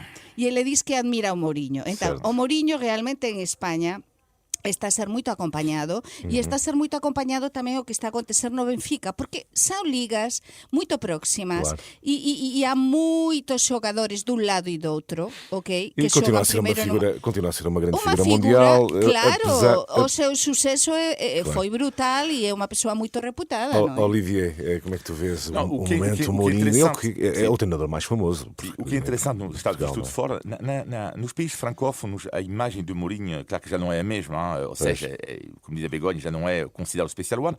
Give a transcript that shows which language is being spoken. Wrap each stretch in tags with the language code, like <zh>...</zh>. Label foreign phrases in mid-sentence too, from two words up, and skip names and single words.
<pt>E ele diz que admira o Mourinho.</pt> <gl>Entón,</gl> <pt>Certo.</pt> <gl>o Mourinho realmente en España está a ser moito acompañado e está a ser moito acompañado tamén o que está a acontecer no Benfica, porque son ligas moito próximas.</gl> <pt>Claro.</pt> <gl>E há moitos xogadores dun lado e do outro, ok? E Que</gl> <pt>continua a</pt> <gl>xogan</gl> <pt>ser uma primeiro figura, continua a ser uma grande uma figura figura, mundial. claro, apesar- o seu sucesso Claro. foi brutal e é uma pessoa muito reputada, não é? Olivier, como é que tu vês Não, o o que é momento Mourinho? Ele interessante- que é o treinador mais famoso. O que é interessante no estado Portugal, visto de fora, nos países francófonos, a imagem de Mourinho, claro que já não é a mesma, ou seja, como diz a Begonha, já não é considerado especial one.</pt>